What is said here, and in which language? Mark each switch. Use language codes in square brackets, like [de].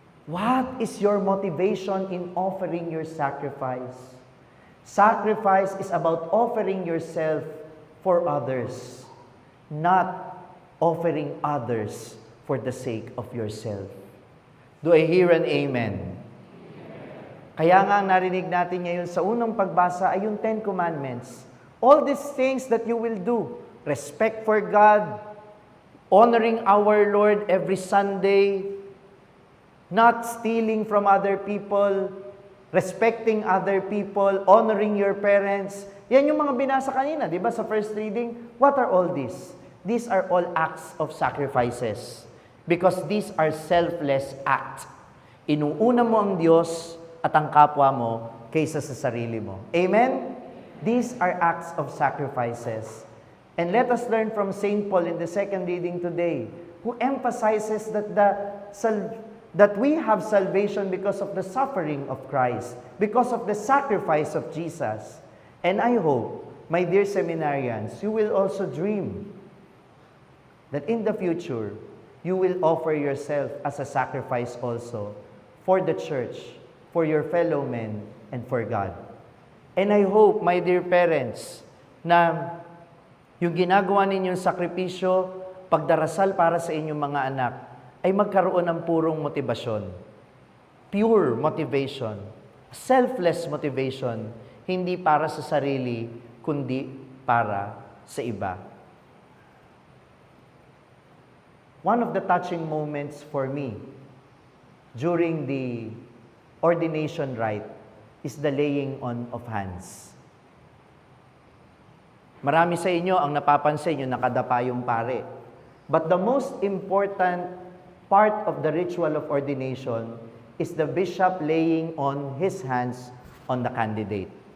[en] What is your motivation in offering your sacrifice? Sacrifice is about offering yourself for others, not offering others for the sake of yourself. Do I hear an amen? [tl] Kaya nga narinig natin ngayon sa unang pagbasa ay yung 10 Commandments. [en] All these things that you will do, respect for God, honoring our Lord every Sunday, not stealing from other people, respecting other people, honoring your parents. [tl] Yan yung mga binasa kanina, di ba, sa first reading? [en] What are all these? These are all acts of sacrifices. Because these are selfless acts. [tl] Inuuna mo ang Diyos at ang kapwa mo kaysa sa sarili mo. [en] Amen? These are acts of sacrifices. And let us learn from St. Paul in the second reading today, who emphasizes that we have salvation because of the suffering of Christ, because of the sacrifice of Jesus. And I hope, my dear seminarians, you will also dream that in the future, you will offer yourself as a sacrifice also for the church, for your fellow men, and for God. And I hope, my dear parents, [tl] na yung ginagawa ninyong sakripisyo, pagdarasal para sa inyong mga anak, ay magkaroon ng purong motibasyon. [en] Pure motivation. Selfless motivation. [tl] Hindi para sa sarili, kundi para sa iba. [en] One of the touching moments for me during the ordination rite is the laying on of hands. [tl] Marami sa inyo ang napapansin yung nakadapa yung pare. [en] But the most important part of the ritual of ordination is the bishop laying on his hands on the candidate.